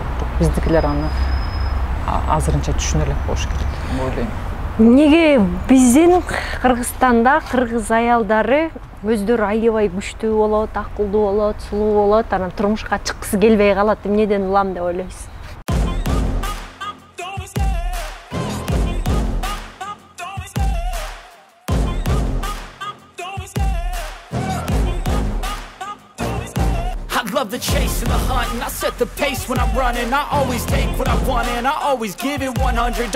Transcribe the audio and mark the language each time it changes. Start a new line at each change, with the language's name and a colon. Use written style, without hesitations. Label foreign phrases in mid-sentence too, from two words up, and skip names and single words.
Kyrgyz: Биздикилер аны азырынча түшүнө элек болуш керек деп ойлойм. Неге биздин Кыргызстанда кыргыз аялдары өздөрү аябай күчтүү болот, акылдуу болот, сулуу болот, анан турмушка чыккысы келбей калат, эмнеден улам деп ойлойсуз?
English: Love the chase and the hunt, and I set the pace when I'm running. I always take what I want and I always give it 100.